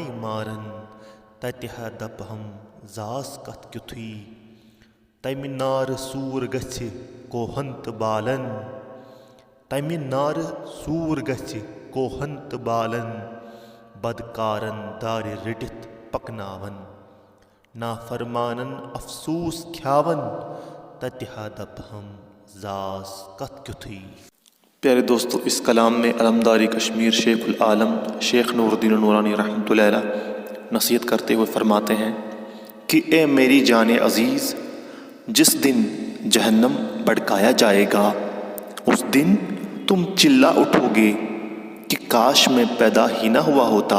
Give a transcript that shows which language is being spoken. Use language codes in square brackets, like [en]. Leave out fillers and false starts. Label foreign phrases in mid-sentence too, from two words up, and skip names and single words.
[ks] مارن تتہِ ہا دپہم زاس کتھ کِتھُے تمہِ نارٕ سوٗر گژھِ کوہن تہٕ بالن تمہِ نارٕ سوٗر گژھِ کوہن تہٕ بالن بدکارن دارِ رٔٹِتھ پکناون نافرمانن افسوٗس کھیاون تتہِ ہا دپہم زاس کتھ کِتھُے۔ [ur] پیارے دوستو، اس کلام میں علمداری کشمیر شیخ العالم شیخ نور الدین نورانی [ar] رحمۃ اللہ علیہ [ur] نصیحت کرتے ہوئے فرماتے ہیں کہ اے میری جان عزیز، جس دن جہنم بھڑکایا جائے گا اس دن تم چلا اٹھو گے کہ کاش میں پیدا ہی نہ ہوا ہوتا۔